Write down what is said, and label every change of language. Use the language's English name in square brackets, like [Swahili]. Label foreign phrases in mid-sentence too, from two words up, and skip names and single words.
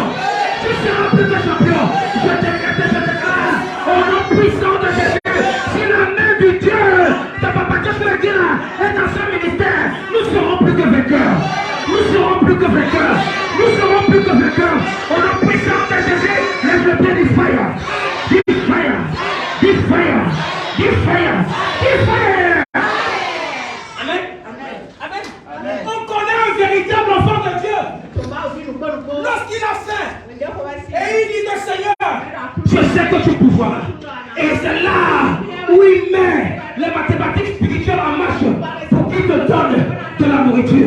[French] Tu seras plus que champion. Je déclare, au nom puissant de Jésus, si la main du Dieu de Papa Dieu est dans ce ministère, nous serons plus que vainqueurs. Nous serons plus que vainqueurs. Nous serons plus que vainqueurs. Au nom puissant de Jésus, lève le pied du fire. Du fire. Du fire. Du fire. Du fire. Amen. Amen. On connaît un véritable enfant de Dieu lorsqu'il a faim et il dit au Seigneur, je sais que tu pouvoir. Et c'est là où il met les mathématiques spirituelles en marche pour qu'il te donne de la nourriture.